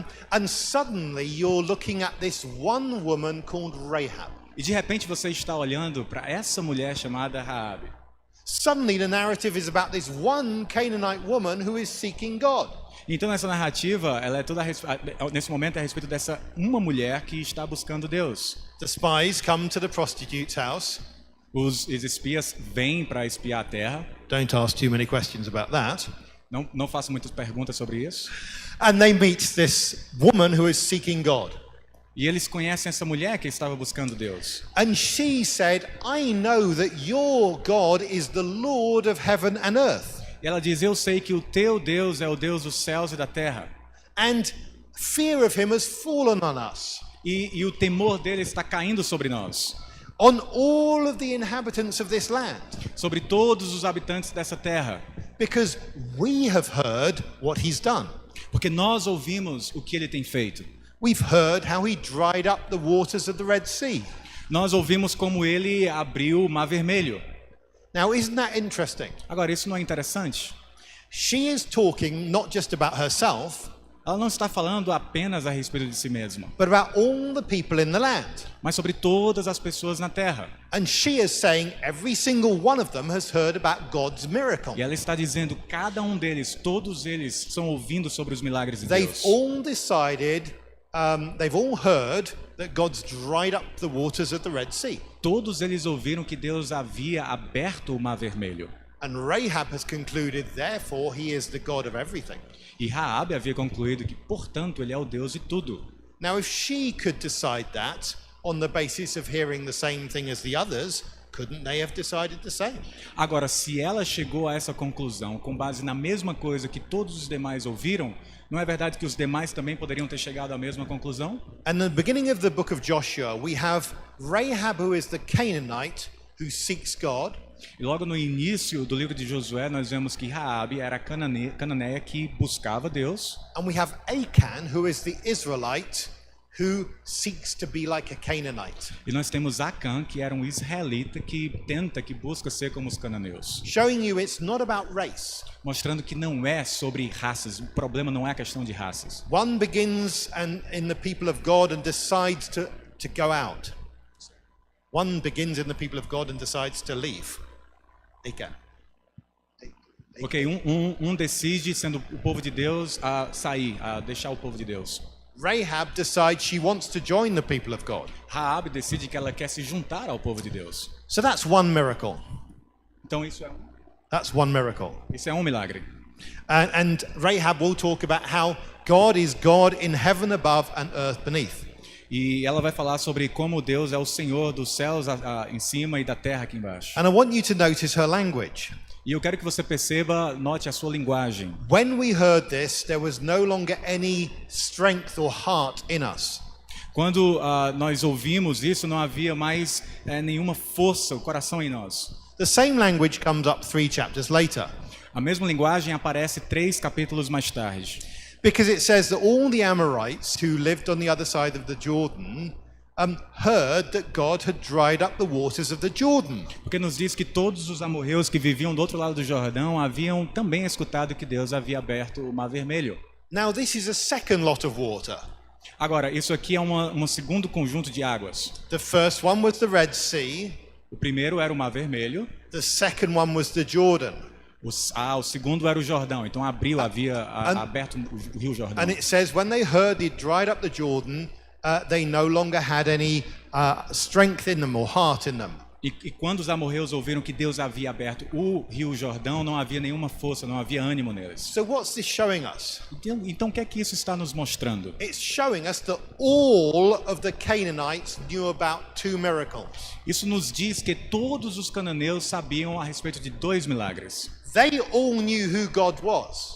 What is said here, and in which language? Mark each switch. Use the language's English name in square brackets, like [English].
[English] And suddenly you're looking at this one woman called Rahab. [Portuguese] E de repente você está olhando para essa mulher chamada Raabe. [English] Suddenly the narrative is about this one Canaanite woman who is seeking God. [Portuguese] Então nessa narrativa, ela é toda nesse momento é a respeito dessa uma mulher que está buscando Deus. [English] The spies come to the prostitute's house. [Portuguese] Os espias vêm para espiar a terra. [English] Don't ask too many questions about that. [Portuguese] Não faço muitas perguntas sobre isso. [English] And they meet this woman who is seeking God. [Portuguese] E eles conhecem essa mulher que estava buscando Deus. [English] And she said, I know that your God is the Lord of heaven and earth. [Portuguese] E ela diz, eu sei que o teu Deus é o Deus dos céus e da terra. [English] And fear of him has fallen on us. [Portuguese] E o temor dele está caindo sobre nós. [English] On all of the inhabitants of this land. [Portuguese] Sobre todos os habitantes dessa terra. [English] Because we have heard what he's done. [Portuguese] Porque nós ouvimos o que ele tem feito. [English] We've heard how he dried up the waters of the Red Sea. [Portuguese] Nós ouvimos como ele abriu o Mar Vermelho. [English] Now, isn't that interesting? [Portuguese] Agora, isso não é interessante? [English] She is talking not just about herself, [Portuguese] Ela não está falando apenas a respeito de si mesma, [English] but about all the people in the land. [Portuguese] mas sobre todas as pessoas na terra. [English] And she is saying every single one of them has heard about God's miracle. [Portuguese] E ela está dizendo, cada um deles, todos eles estão ouvindo sobre os milagres de [English] They've [Portuguese] Deus. [English] all decided, they've all heard that God's dried up the waters of the Red Sea. [Portuguese] Todos eles ouviram que Deus havia aberto o Mar Vermelho. [English] And Rahab has concluded, therefore, he is the God of everything. [Portuguese] E Raabe havia concluído que, portanto, ele é o Deus de tudo. [English] Now, if she could decide that on the basis of hearing the same thing as the others, couldn't they have decided the same? [Portuguese] Agora, se ela chegou a essa conclusão com base na mesma coisa que todos os demais ouviram, não é verdade que os demais também poderiam ter chegado à mesma conclusão? [English] And at the beginning of the book of Joshua, we have Rahab, who is the Canaanite, who seeks God. [Portuguese] E logo no início do livro de Josué, nós vemos que Raabe era a cananeia que buscava Deus. [English] And we have Achan, who is the Israelite, who seeks to be like a Canaanite. [Portuguese] E nós temos Acã, que era um israelita que busca ser como os cananeus. [English] Showing you it's not about race. [Portuguese] Mostrando que não é sobre raças, o problema não é a questão de raças. [English] One begins in the people of God and decides to go out. One begins in the people of God and decides to leave. Achan. [Portuguese] Ok, decide, sendo o povo de Deus, a sair, a deixar o povo de Deus. [English] Rahab decides she wants to join the people of God. [Portuguese] Raabe decide que ela quer se juntar ao povo de Deus. [English] So that's one miracle. [Portuguese] Então [English] That's one miracle. [Portuguese] isso é um milagre. [English] And Rahab will talk about how God is God in heaven above and earth beneath. [Portuguese] E ela vai falar sobre como Deus é o Senhor dos céus em cima e da terra aqui embaixo. [English] And I want you to notice her language. [Portuguese] E eu quero que você note a sua linguagem. [English] When we heard this, there was no longer any strength or heart in us. [Portuguese] Quando nós ouvimos isso, não havia mais nenhuma força, o coração em nós. [English] The same language comes up 3 chapters later. [Portuguese] A mesma linguagem aparece 3 capítulos mais tarde. [English] Because it says that all the Amorites who lived on the other side of the Jordan heard that God had dried up the waters of the Jordan. [Portuguese] Porque nos diz que todos os amorreus que viviam do outro lado do Jordão haviam também escutado que Deus havia aberto o Mar Vermelho. [English] Now this is a second lot of water. [Portuguese] Agora, isso aqui é um segundo conjunto de águas. [English] The first one was the Red Sea. [Portuguese] O primeiro era o Mar Vermelho. [English] The second one was the Jordan. [Portuguese] O segundo era o Jordão. Então havia aberto o Rio Jordão. [English] And it says when they heard he'd dried up the Jordan, they no longer had any strength in them or heart in them. [Portuguese] E quando os amorreus ouviram que Deus havia aberto o Rio Jordão, não havia nenhuma força, não havia ânimo neles. [English] So what's this showing us? [Portuguese] Então o que é que isso está nos mostrando? [English] It's showing us that all of the Canaanites knew about 2 miracles. [Portuguese] Isso nos diz que todos os cananeus sabiam a respeito de 2 milagres. [English] They all knew who God was.